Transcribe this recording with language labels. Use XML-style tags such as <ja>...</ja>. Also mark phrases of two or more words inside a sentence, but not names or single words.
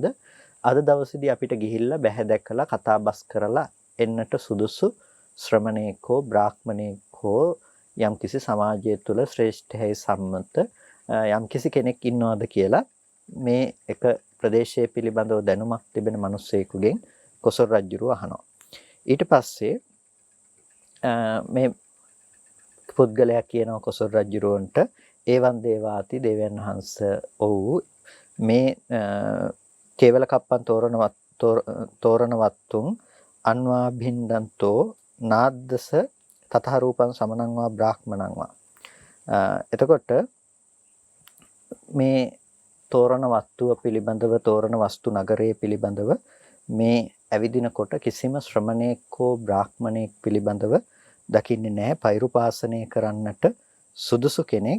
<si>අද දවසේදී අපිට ගිහිල්ලා බැහැ දැකලා කතා බස් කරලා එන්නට සුදුසු ශ්‍රමණයෙක් හෝ බ්‍රාහ්මණයෙක් හෝ යම්කිසි සමාජය තුල ශ්‍රේෂ්ඨයි සම්මත යම්කිසි කෙනෙක් ඉන්නවද කියලා මේ එක ප්‍රදේශයේ පිළිබඳව දැනුමක් තිබෙන මිනිස්සෙකුගෙන් කොසල් රජුරුව අහනවා. ඊට පස්සේ මේ පුද්ගලයා කියනවා කොසල් රජුරවන්ට</si> <pi>ඒවන් දේවාති</pi> <si>දේවයන් වහන්සේ ඔව් මේ</si> <pi>කේවල කප්පන් තෝරණවත්තුන් අන්වා භින්දන්තෝ නාද්දස තතහ රූපං සමනං වා බ්‍රාහ්මණං වා.</pi> <si>එතකොට මේ තෝරණවත්තුව පිළිබඳව තෝරණ වස්තු නගරයේ පිළිබඳව මේ ඇවිදිනකොට කිසිම ශ්‍රමණේක් හෝ බ්‍රාහ්මණයෙක් පිළිබඳව දකින්නේ නැහැ. පෛරුපාසනය කරන්නට සුදුසු කෙනෙක්.</si>